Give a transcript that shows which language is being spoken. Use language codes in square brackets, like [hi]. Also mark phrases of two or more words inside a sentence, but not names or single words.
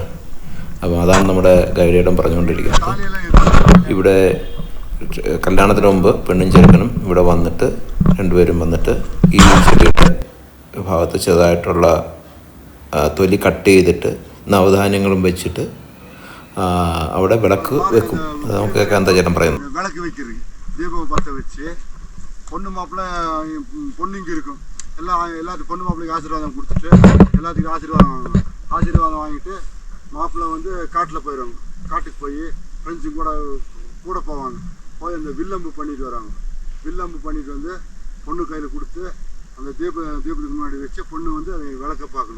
[ml] അപ്പോൾ അതാണ് നമ്മുടെ ഗൈഡേടം പറഞ്ഞുകൊണ്ടിരിക്കുന്നത്. ഇവിടെ കല്യാണത്തിന് മുമ്പ് പെണ്ണും ചെറുക്കനും ഇവിടെ വന്നിട്ട് രണ്ടുപേരും വന്നിട്ട് ഈ ചെടിയുടെ ഭാഗത്ത് ചെറുതായിട്ടുള്ള തൊലി കട്ട് ചെയ്തിട്ട് നവധാന്യങ്ങളും വെച്ചിട്ട് അവിടെ വിളക്ക് വെക്കും. അത് നമുക്ക് കേൾക്കാൻ എന്താ ചേട്ടൻ പറയുന്നത്. വിളക്ക് വെക്കരുത്, ദീപം പത്ത് വെച്ച് [ta] பொண்ணு மாப்பிள்ளை பொண்ணு இங்கே இருக்கும். எல்லாத்துக்கும் பொண்ணு மாப்பிள்ளைக்கு ஆசீர்வாதம் கொடுத்துட்டு எல்லாத்துக்கும் ஆசீர்வாதம் வாங்கிட்டு மாப்பிள்ளை வந்து காட்டில் போயிடுவாங்க. காட்டுக்கு போய் ஃப்ரெண்ட்ஸும் கூட போவாங்க. போய் அந்த வில்லம்பு பண்ணிட்டு வராங்க. வில்லம்பு பண்ணிட்டு வந்து பொண்ணு கையில் கொடுத்து அந்த தீபத்துக்கு முன்னாடி வச்சு பொண்ணு வந்து அதை விளக்க பார்க்கணும்.